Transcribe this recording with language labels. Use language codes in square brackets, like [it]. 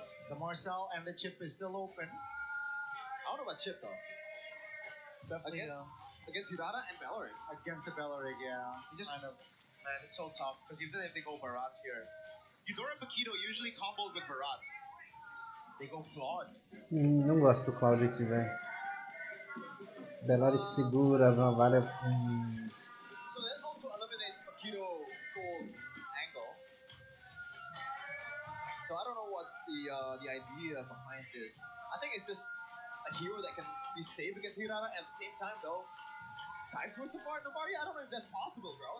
[en] The Marcel and the chip is still open. I don't know about Chip though. Definitely Against Hirata and Belleric. against the Belleric, yeah. You just, Kind of. man, it's so tough because even if they go Barats here, Eudora and Paquito usually comboed with Barats. They go Claude. [pt] Não gosto do Cloud aqui, velho. Belleric segura, Navalha. [en] So that also eliminates Paquito gold angle. So I don't know what's the idea behind this. I think it's just a hero that can be safe against Hirata, and at the same time though, side twist the Novaria. I don't know if that's possible, bro.